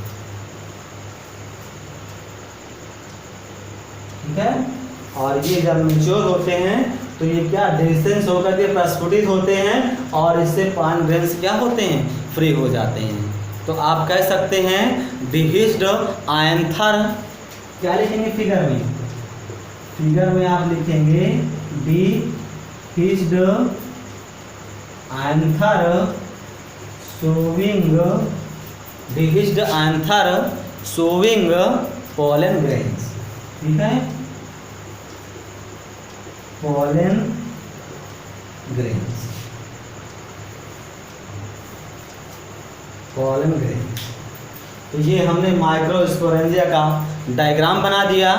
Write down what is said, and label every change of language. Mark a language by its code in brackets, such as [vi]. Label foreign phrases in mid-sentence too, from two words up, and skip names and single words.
[hi] ठीक है, और ये जब मैच्योर होते हैं तो ये क्या डिस्टेंस होकर के प्रस्फुटित होते हैं और इससे [en] pollen grains [hi] क्या होते हैं? फ्री हो जाते हैं। तो आप कह सकते हैं [en] dehisced anther. [hi] क्या लिखेंगे फिगर में? फिगर में आप लिखेंगे [en] dehisced anther showing, dehisced anther showing pollen grains. [hi] ठीक है, [en] pollen grains, pollen grains. [hi] तो ये हमने माइक्रोस्पोरेंजिया का डायग्राम बना दिया।